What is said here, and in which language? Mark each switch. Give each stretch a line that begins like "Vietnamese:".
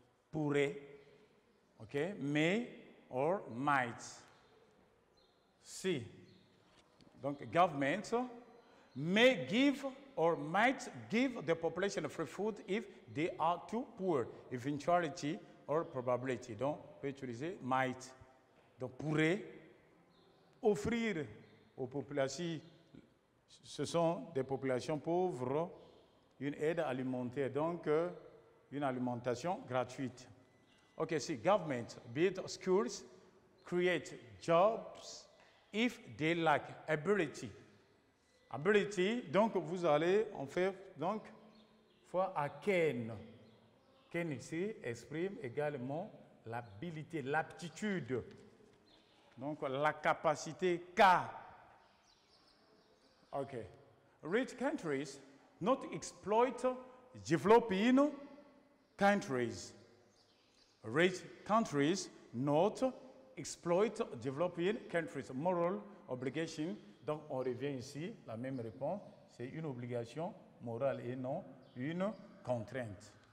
French: Pourrait,
English: OK, may or might. C. Donc, government may give or might give the population free food if they are too poor. Eventuality or probability.
French: Donc, on peut utiliser might. Donc, pourrait offrir aux populations, ce sont des populations pauvres, une aide alimentaire, donc une alimentation gratuite.
English: OK, si government build schools, create jobs if they lack ability.
French: Ability, donc vous allez en faire donc fois à can. Can ici exprime également l'habilité, l'aptitude. Donc la capacité qu'a. OK.
English: Rich countries not exploit developing countries. Rich countries not exploit developing countries. Moral obligation.
French: Donc, on revient ici, la même réponse, c'est une obligation morale et non une contrainte.